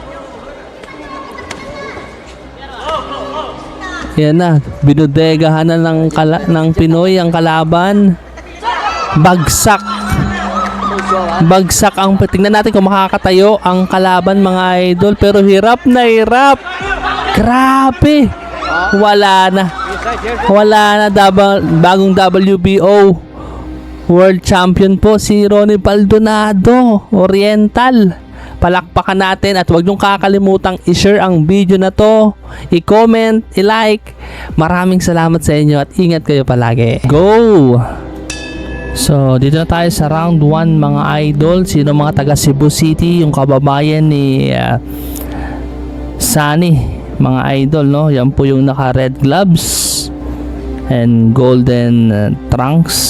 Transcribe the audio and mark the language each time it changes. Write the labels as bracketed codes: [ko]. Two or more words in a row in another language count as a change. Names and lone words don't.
[tl] Yan na, binudegahan na ng Pinoy ang kalaban. Bagsak. [zh] 都说完， [tl] Bagsak ang, tingnan natin kung makakatayo ang kalaban mga idol, pero hirap na hirap. Grabe. Wala na. [zh] 比赛结束， [tl] Wala na, bagong WBO [en] World Champion [tl] po si Ronnie Baldonado, Oriental. Palakpakan natin at huwag niyong kakalimutang i-share ang video na to, i-comment, i-like. Maraming salamat sa inyo at ingat kayo palagi. Go! So, dito na tayo sa round 1 mga idol. Sino mga taga Cebu City, yung kababayan ni Sunny, mga idol, no? Yan po yung naka [en] red gloves and golden trunks.